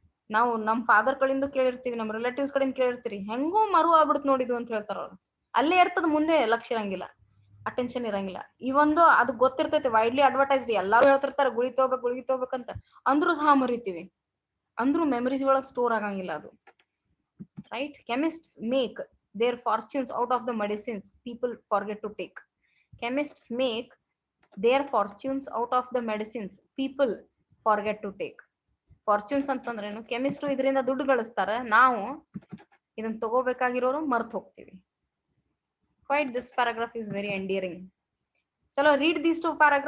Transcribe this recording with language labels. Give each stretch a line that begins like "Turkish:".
Kannada: ನಾವು ನಮ್ ಫಾದರ್ ಕಡೆಯಿಂದ ಕೇಳಿರ್ತೀವಿ, ನಮ್ ರಿಲೇಟಿವ್ಸ್ ಕಡೆಯಿಂದ ಕೇಳಿರ್ತೀರಿ, ಹೆಂಗೋ ಮರು ಆಗ್ಬಿಡ್ತು ನೋಡಿದ್ವು ಅಂತ ಹೇಳ್ತಾರ ಅವ್ರು. ಅಲ್ಲೇ ಇರ್ತದ, ಮುಂದೆ ಲಕ್ಷ ಇರಂಗಿಲ್ಲ, ಅಟೆನ್ಷನ್ ಇರಂಗಿಲ್ಲ. ಈ ಒಂದು ಅದು ಗೊತ್ತಿರ್ತೈತಿ, ವೈಡ್ಲಿ ಅಡ್ವರ್ಟೈಸ್ಡ್ ಎಲ್ಲಾರು ಹೇಳ್ತಿರ್ತಾರೆ ಗುಳಿಗೆ ತಗೋಬೇಕಂತ, ಅಂದ್ರೂ ಸಹ ಮರಿತೀವಿ, ಅಂದ್ರೂ ಮೆಮರೀಸ್ ಒಳಗೆ ಸ್ಟೋರ್ ಆಗಂಗಿಲ್ಲ ಅದು.
English: Right? Chemists make their fortunes out of the medicines people forget to take. Chemists make their fortunes out of the medicines people forget to take.
Kannada: Fortunes ಅಂತಂದ್ರೇನು? ಕೆಮಿಸ್ಟ್ರು ಇದರಿಂದ ದುಡ್ಡು ಗಳಿಸ್ತಾರೆ, ನಾವು ಇದನ್ನ ತಗೋಬೇಕಾಗಿರೋರು ಮರ್ತು ಹೋಗ್ತೀವಿ.
English: Quite this paragraph is very endearing. Chalo, read these two paragraphs.